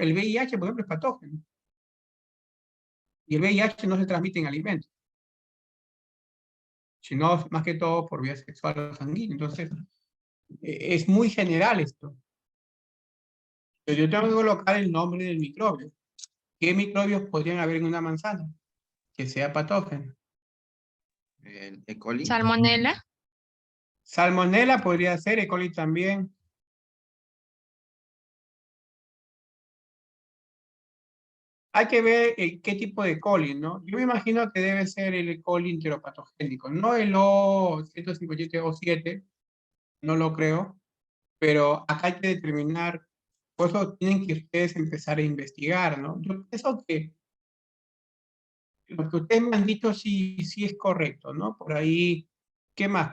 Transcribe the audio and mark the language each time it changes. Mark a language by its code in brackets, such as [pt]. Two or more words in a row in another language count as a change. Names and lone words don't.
[es] El VIH, por ejemplo, es patógeno. Y el VIH no se transmite en alimentos, sino más que todo por vía sexual o sanguínea. Entonces, es muy general esto. Pero yo tengo que colocar el nombre del microbio. ¿Qué microbios podrían haber en una manzana que sea patógeno? El E. coli. Salmonela. Salmonella podría ser, E. coli también. Hay que ver qué tipo de coli, ¿no? Yo me imagino que debe ser el E. coli enteropatogénico, no el O157O7, no lo creo, pero acá hay que determinar, por eso tienen que ustedes empezar a investigar, ¿no? Yo pienso que lo que ustedes me han dicho sí, sí es correcto, ¿no? Por ahí, ¿qué más?